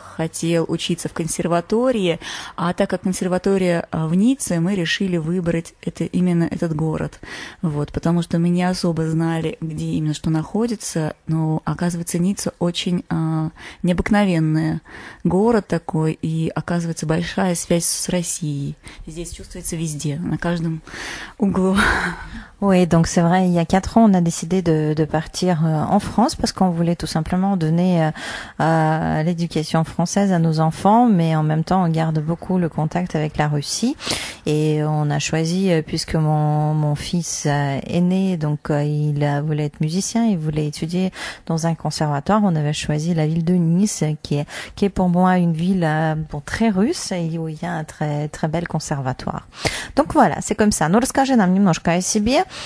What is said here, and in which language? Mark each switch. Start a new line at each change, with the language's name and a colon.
Russian: хотел учиться в консерватории, а так как консерватория в Ницце, мы решили выбрать именно этот город. Вот, потому что мы не особо знали, где именно что находится, но, оказывается, Ницца очень необыкновенный город такой, и, оказывается, большая связь с Россией. Здесь чувствуется везде, на каждом углу.
French: Oui, donc c'est vrai, il y a 4 ans, on a décidé de partir en France parce qu'on voulait tout simplement donner l'éducation française à nos enfants, mais en même temps, on garde beaucoup le contact avec la Russie. Et on a choisi, puisque mon fils aîné, donc il voulait être musicien, il voulait étudier dans un conservatoire, on avait choisi la ville de Nice, qui est pour moi une ville très russe, et où il y a un très, très bel conservatoire. Donc voilà, c'est comme ça.
Russian: Ну, расскажи нам немножко о себе.